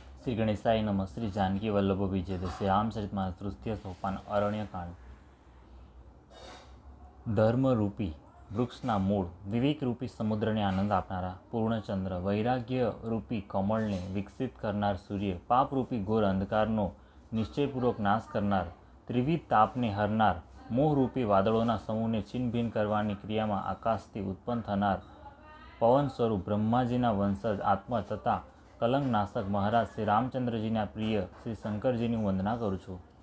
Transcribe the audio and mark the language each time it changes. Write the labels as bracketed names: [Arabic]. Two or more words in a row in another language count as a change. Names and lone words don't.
[Sanskrit] श्री गणेशाय नमः। श्री जानकी वल्लभ विजय श्री रामचरितमानस तृतीय सोपान अरण्यकांड। [Gujarati] ધર્મરૂપી વૃક્ષના મૂળ, વિવેકરૂપી સમુદ્રને આનંદ આપનારા પૂર્ણચંદ્ર, વૈરાગ્યરૂપી કમળને વિકસિત કરનાર સૂર્ય, પાપરૂપી ઘોર અંધકારનો નિશ્ચયપૂર્વક નાશ કરનાર, ત્રિવિધ તાપને હરનાર, મોહરૂપી વાદળોના સમૂહને છિન્નભિન્ન કરવાની ક્રિયામાં આકાશથી ઉત્પન્ન થનાર પવન સ્વરૂપ બ્રહ્માજીના વંશજ આત્મા તથા કલંકનાશક મહારાજ શ્રી રામચંદ્રજીના પ્રિય શ્રી શંકરજીની વંદના કરું છું.